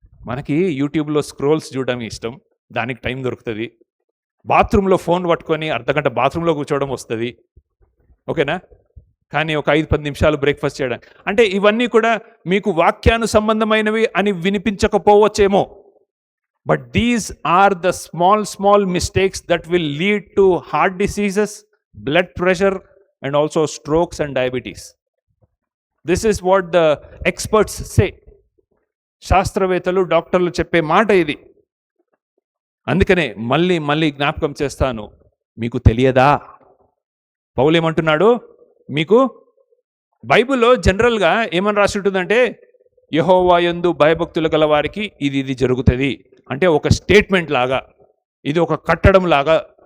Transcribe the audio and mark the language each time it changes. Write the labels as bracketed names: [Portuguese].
[Telugu] మనకి యూట్యూబ్లో స్క్రోల్స్ చూడడం ఇష్టం, దానికి టైం దొరుకుతుంది. బాత్రూంలో ఫోన్ పట్టుకొని అర్ధగంట బాత్రూంలో కూర్చోవడం వస్తుంది, ఓకేనా? కానీ ఒక 5-10 నిమిషాలు బ్రేక్ఫాస్ట్ చేయడానికి, అంటే ఇవన్నీ కూడా మీకు వాక్యాను సంబంధమైనవి అని వినిపించకపోవచ్చేమో. [English] But these are the small mistakes that will lead to heart diseases, blood pressure, and also strokes and diabetes. This is what the experts say. [Telugu] శాస్త్రవేత్తలు, డాక్టర్లు చెప్పే మాట ఇది. అందుకనే మళ్ళీ జ్ఞాపకం చేస్తాను, మీకు తెలియదా? పౌలు ఏమంటున్నాడు? మీకు బైబిల్లో జనరల్గా ఏమని రాసి ఉంటుందంటే, యెహోవా యందు భయభక్తులు గల వారికి ఇది జరుగుతుంది అంటే ఒక స్టేట్మెంట్ లాగా, ఇది ఒక కట్టడం లాగా.